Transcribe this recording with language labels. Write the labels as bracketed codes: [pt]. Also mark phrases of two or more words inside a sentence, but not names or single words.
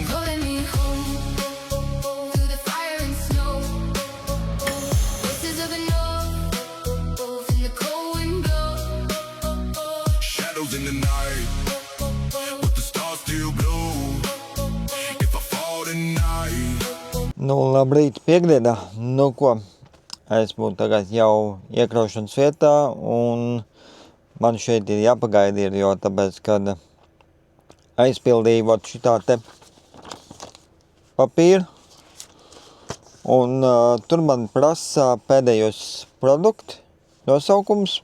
[en] Calling me home through the fire and snow. Voices of the north in the cold wind blow. Shadows in the night, but the stars still glow. If I fall tonight. [lv] Nu, labrīt, piekdienā. Nu, ko? Esmu tagad jau iekraušanas vietā un man šeit ir jāpagaida ir, jo tāpēc, kad aizpildīju vot šitā te papīru un tur man prasa pēdējos produktu nosaukums.